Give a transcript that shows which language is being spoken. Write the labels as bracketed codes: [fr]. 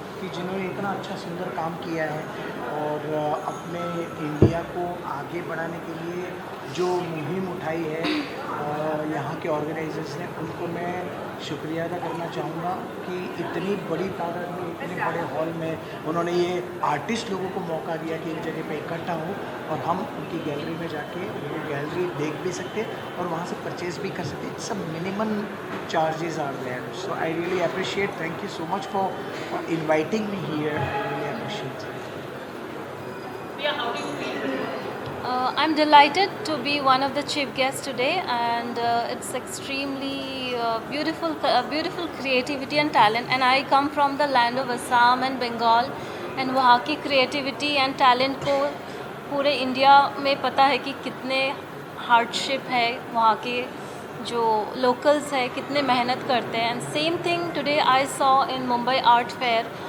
[hi] कि जिन्होंने इतना अच्छा सुंदर काम किया है और अपने इंडिया को आगे बढ़ाने के लिए जो मुहिम उठाई है यहाँ के ऑर्गेनाइजर्स ने, उनको मैं शुक्रिया अदा करना चाहूँगा कि इतनी बड़ी तादाद में, इतने बड़े हॉल में उन्होंने ये आर्टिस्ट लोगों को मौका दिया कि एक जगह पे इकट्ठा हो और हम उनकी गैलरी में जाके उनकी गैलरी देख भी सकते और वहाँ से परचेज भी कर सकते। [en] सब minimum charges are there, so I really appreciate, thank you so much for inviting me here, I really appreciate. I'm delighted to be one of the chief guests today, and it's extremely beautiful creativity and talent. And I come from the land of Assam and Bengal, and [hi] वहाँ की [en] creativity and talent [hi] को पूरे India में पता है कि कितने hardship है, वहाँ के जो locals है कितने मेहनत करते हैं. [en] And same thing today I saw in Mumbai Art Fair.